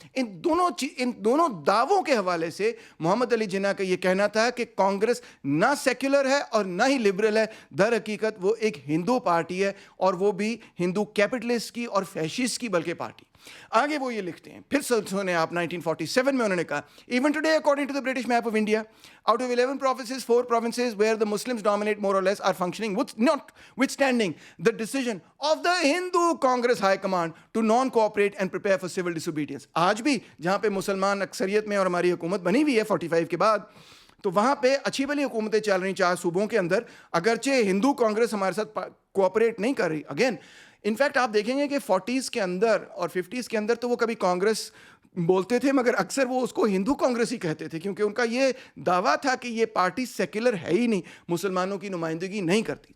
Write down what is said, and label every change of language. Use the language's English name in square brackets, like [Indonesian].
[Urdu] ان دونوں دعووں کے حوالے سے محمد علی جناح کا یہ کہنا تھا کہ کانگریس نہ سیکولر ہے اور نہ ہی لبرل ہے, در حقیقت وہ ایک ہندو پارٹی ہے, اور وہ بھی ہندو کیپٹلسٹ کی اور فیشسٹ کی بلکہ پارٹی. آگے وہ یہ لکھتے ہیں, پھر سنیں آپ 1947 میں انہوں نے کہا, [English] Even today according to the British map of India, out of 11 provinces, 4 provinces where the Muslims dominate more or less are functioning, notwithstanding the decision of the Hindu Congress High Command to non-cooperate and prepare for civil disobedience. [Urdu] آج بھی جہاں پہ مسلمان اکثریت میں اور ہماری حکومت بنی ہوئی ہے 45 کے بعد, تو وہاں پہ اچھی بھلی حکومتیں چل رہی 4 صوبوں کے اندر, اگرچہ ہندو کانگریس ہمارے ساتھ کوآپریٹ نہیں کر رہی. اگین انفیکٹ آپ دیکھیں گے کہ 40s کے اندر اور 50s کے اندر تو وہ کبھی کانگریس بولتے تھے مگر اکثر وہ اس کو ہندو کانگریس ہی کہتے تھے, کیونکہ ان کا یہ دعویٰ تھا کہ یہ پارٹی سیکولر ہے ہی نہیں, مسلمانوں کی نمائندگی نہیں کرتی.